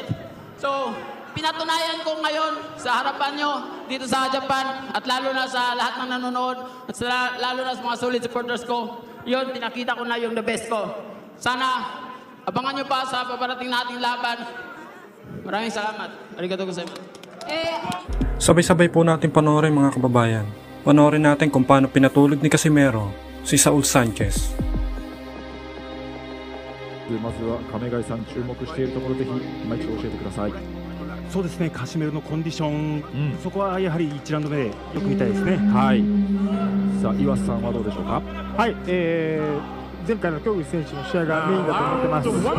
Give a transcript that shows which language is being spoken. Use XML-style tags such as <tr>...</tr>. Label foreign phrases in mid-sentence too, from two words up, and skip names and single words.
<tl>So, pinatunayan ko ngayon sa harapan nyo dito sa Japan at lalo na sa lahat ng nanonood at lalo na sa mga</tl> <en>solid supporters</en> <tl>ko. Yun, pinakita ko na yung</tl> <en>the best</en> <tl>ko. Sana abangan nyo pa sa paparating nating laban. Maraming salamat.</tl> <ja>ありがとうございます.</ja> <tl>Sabay-sabay po natin panoorin mga kababayan. Panoorin natin kung paano pinatulog ni Casimero si Saul Sanchez.</tl> <ja>まずは亀貝さん注目しているところ、ぜひ今一度教えてください。そうですね、カシメロのコンディション、そこはやはり1ラウンド目でよく見たいですね。はい。さあ岩瀬さんはどうでしょうか。はい、前回の競技選手の試合がメインだと思ってます。</ja>